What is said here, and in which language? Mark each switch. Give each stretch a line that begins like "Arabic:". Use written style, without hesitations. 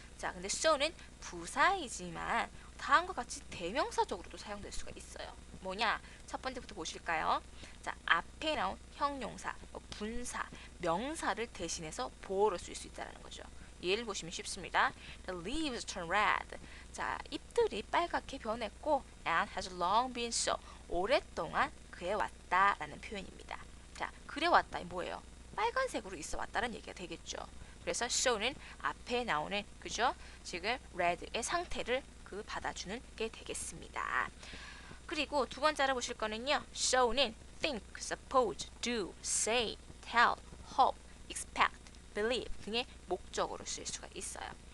Korean: 자, 근데 so는 부사이지만 다음과 같이 대명사적으로도 사용될 수가 있어요. 뭐냐? 첫 번째부터 보실까요? 자, 앞에 나온 형용사, 분사, 명사를 대신해서 보어로 쓸 수 있다는 거죠. 예를 보시면 쉽습니다.
English: The leaves turn red.
Korean: 자, 잎들이 빨갛게 변했고
English: and has long been so.
Korean: 오랫동안 그래 왔다라는 표현입니다. 자, 그래 왔다 뭐예요? 빨간색으로 있어 왔다는 얘기가 되겠죠. 그래서 so는 앞에 나오는, 그죠? 지금 red의 상태를 받아주는 게 되겠습니다. 그리고 두 번째 알아보실 거는요, so는 think, suppose, do, say, tell, hope, expect, believe 등의 목적으로 쓸 수가 있어요.